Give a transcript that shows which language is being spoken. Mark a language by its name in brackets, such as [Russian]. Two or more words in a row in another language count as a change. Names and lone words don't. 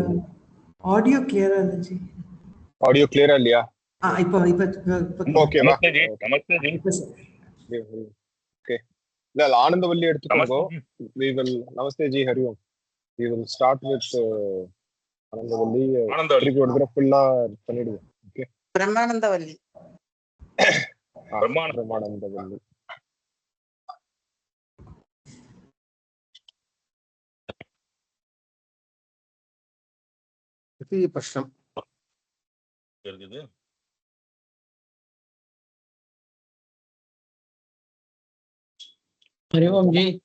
[Hindi] ऑडियो क्लियर है जी [Tamil] ஆடியோ கிளியரா இல்லையா हां இப்போ ஓகேவா [Hindi] नमस्ते जी [Tamil] ஓகே இல்ல ஆனந்தவல்லி எடுத்துக்கோங்க [English] we will [Hindi] नमस्ते जी हरि ओम [English] we will start with [Tamil] ஆனந்தவல்லி திருப்பி ஒரு தடவை ஃபுல்லா பண்ணிடுவோம் ஓகே பிரம்மானந்தவல்லி பிரம்மானந்தவல்லி [Sanskrit] इति प्रश्नम् [Hindi] हरि ओम जी